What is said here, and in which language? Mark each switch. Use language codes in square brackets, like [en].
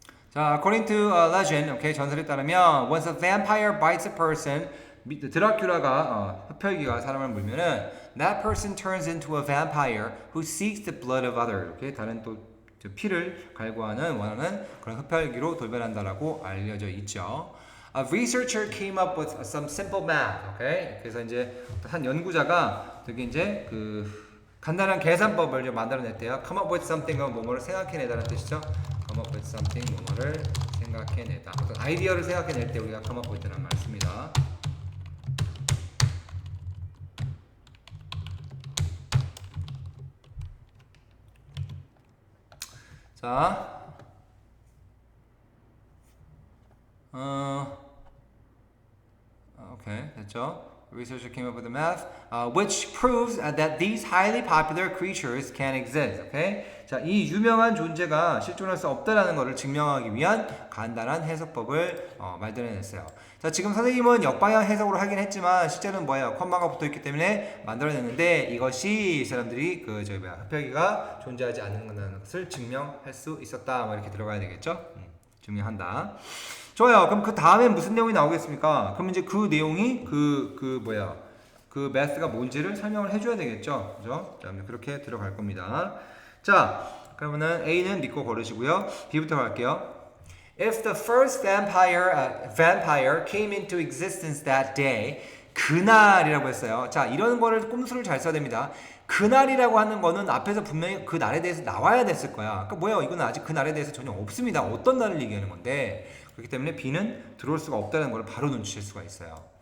[en] 자, according to legend, okay, [ko] 전설에 따르면 [en] once a vampire bites a person, [ko] 드라큘라가 흡혈귀가 사람을 물면은 [en] that person turns into a vampire who seeks the blood of others. [ko] 이렇게 다른 또 피를 갈구하는 원하는 그런 흡혈귀로 돌변한다라고 알려져 있죠. [en] A researcher came up with some simple math. Okay? [ko] 그래서 이제 한 연구자가 되게 이제 그 간단한 계산법을 좀 만들어냈대요. [en] Come up with something [ko] 은 뭐뭐를 생각해내다는 뜻이죠. [en] Come up with something [ko] 뭐뭐를 생각해내다. 어떤 아이디어를 생각해낼 때 우리가 [en] come up with [ko] 라는 말 씁니다. 자, 오케이, 됐죠? [en] Researcher came up with the math, which proves that these highly popular creatures can exist. Okay? [ko] 자, 이 유명한 존재가 실존할 수 없다라는 것을 증명하기 위한 간단한 해석법을 만들어냈어요. 자, 지금 선생님은 역방향 해석으로 하긴 했지만 실제는 뭐예요? 컴마가 붙어있기 때문에 만들어냈는데 이것이 이 사람들이 흡혈귀가 존재하지 않는 것을 증명할 수 있었다. 뭐 이렇게 들어가야 되겠죠? 증명한다. 좋아요. 그럼 그 다음에 무슨 내용이 나오겠습니까? 그럼 이제 그 내용이 그 매스가 뭔지를 설명을 해줘야 되겠죠. 그죠? 자, 그렇게 들어갈 겁니다. 자, 그러면은 A는 믿고 걸으시고요. B부터 갈게요. [en] If the first vampire came into existence that day, [ko] 그날이라고 했어요. 자, 이런 거를 꼼수를 잘 써야 됩니다. 그날이라고 하는 거는 앞에서 분명히 그 날에 대해서 나와야 됐을 거야. 그러니까 뭐예요? 이건 아직 그 날에 대해서 전혀 없습니다. 어떤 날을 얘기하는 건데. 그렇기 때문에 B는 들어올 수가 없다는 걸 바로 눈치챌 수가 있어요.